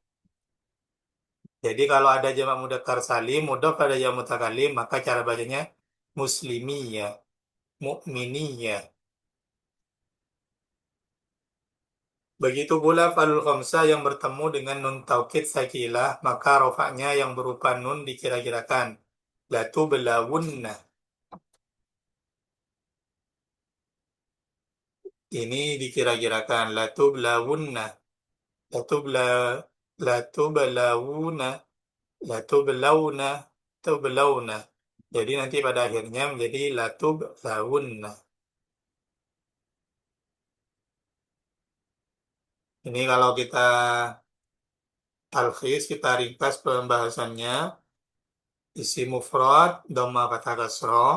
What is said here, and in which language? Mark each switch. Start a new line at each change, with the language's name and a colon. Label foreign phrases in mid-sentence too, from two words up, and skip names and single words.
Indonesian: Jadi kalau ada jamak mudzakkar salim, mudhaf pada jamak mutakallim, maka cara bacanya
Arabic: مسلميّ، مؤمنيّ.
Indonesian: Begitu pula falul khamsah yang bertemu dengan nun taukid sakilah, maka rofaknya yang berupa nun dikira-kirakan.
Arabic: لتبلونّ.
Indonesian: Ini dikira-kirakan.
Arabic: لتبلونّ. لتبل، لتبلون. لتبلون. لتبلون.
Indonesian: Jadi nanti pada akhirnya menjadi
Arabic: لتبلونّ.
Indonesian: Ini kalau kita talkhis, kita ringkas pembahasannya. Isi mufrad, dhamma fathah kasroh.